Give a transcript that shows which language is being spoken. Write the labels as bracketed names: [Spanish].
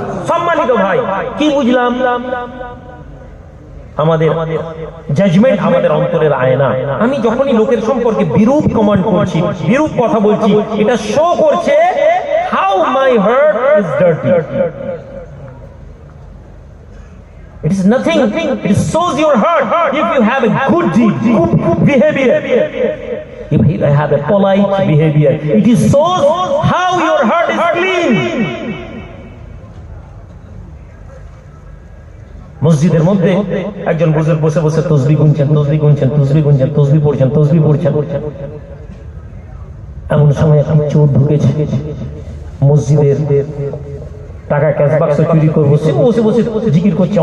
[Bangla] সম্মানিত ভাই, কি বুঝলাম? আমাদের জাজমেন্ট আমাদের অন্তরের আয়না। আমি যখনই লোকের সম্পর্কে বিরূপ কমেন্ট করছি, বিরূপ কথা বলছি, এটা শো করছে [English] How my heart is dirty. It is nothing. It shows your heart if you have a good deed, good behavior. If you have a polite behavior, it is shows how your heart is clean. [Bangla] মসজিদের মধ্যে একজন বুজুর্গ বসে বসে তসবিহ গুনছেন, তসবিহ গুনছেন, তসবিহ গুনছেন, তসবিহ পড়ছেন, তসবিহ পড়ছেন। এমন সময় একটা চোর ঢুকেছে মসজিদের, টাকা ক্যাশ বাক্স চুরি করে বসে বসে বসে জিকির করছে।